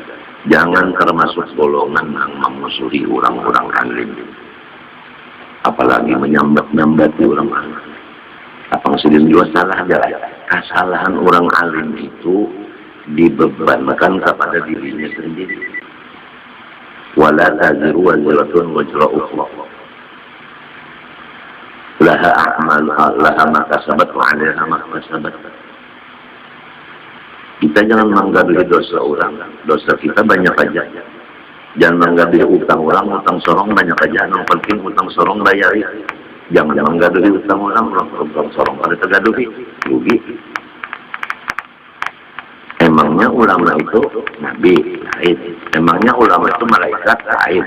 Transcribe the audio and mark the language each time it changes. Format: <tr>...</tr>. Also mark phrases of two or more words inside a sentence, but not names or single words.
<id>Jangan termasuk golongan yang memusuhi orang-orang alim. Apalagi menyambat-nyambati orang alim.</id> <bjn>Apang sidin juga salah aja. Kesalahan orang alim itu dibebankan kepada dirinya sendiri.</bjn> <ar>ولا تزر وازرة وزر أخرى. لها أعمالها لها ما كسبت وعليها ما كسبت.</ar> <id>Kita jangan menggaduhi dosa orang. Dosa kita banyak aja.</id> <bjn>Jangan menggaduhi utang orang, utang sorong banyak aja. Yang penting utang sorong bayari. Jangan menggaduhi utang orang sorong pada tergaduhi, rugi.</bjn> <id>Emangnya ulama itu nabi lain, emangnya ulama itu malaikat lain.</id>